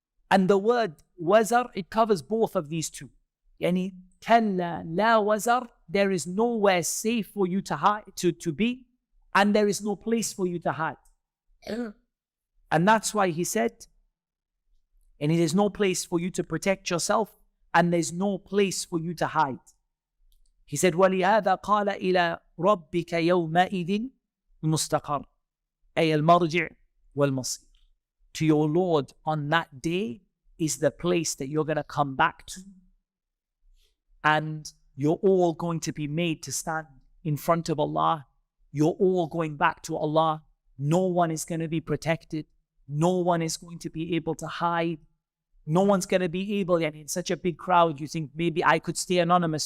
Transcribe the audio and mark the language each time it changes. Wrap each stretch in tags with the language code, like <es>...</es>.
<en>And the word wazar, it covers both of these two. Yani, kalla la wazar, there is nowhere safe for you to hide, to be, and there is no place for you to hide. And that's why he said, and it is no place for you to protect yourself, and there's no place for you to hide.</en> <ar>He said, وَلِهَذَا قَالَ إِلَى رَبِّكَ يَوْمَئِذٍ الْمُسْتَقَرُ أي المرجع والمصير.</ar> <en>To your Lord on that day is the place that you're going to come back to. And you're all going to be made to stand in front of Allah. You're all going back to Allah. No one is going to be protected. No one is going to be able to hide. No one's going to be able, and in such a big crowd, you think maybe I could stay anonymous.</en>